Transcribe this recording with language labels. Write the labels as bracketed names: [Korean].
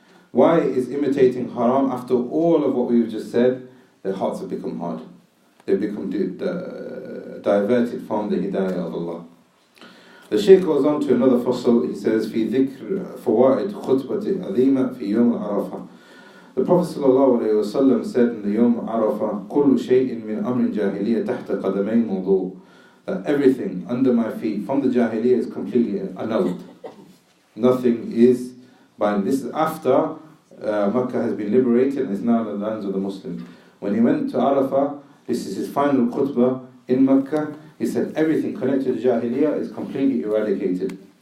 [English] Why is imitating haram? After all of what we've just said, their hearts have become hard. They become diverted from the hidayah of Allah. The Shaykh goes on to another fasl. He says, [Arabic] في ذكر فوائد خطبة عظيمة في يوم عرفة. [English] The Prophet ﷺ said in the Yom Arafah, [Arabic] كل شيء من أمر الجاهلية تحت قدمين موضوع. [English] That everything under my feet from the Jahiliyyah is completely annulled. Nothing is binding. This is after Makkah has been liberated and is now in the lands of the Muslims. When he went to Arafah, this is his final khutbah in Makkah, he said everything connected to Jahiliyyah is completely eradicated.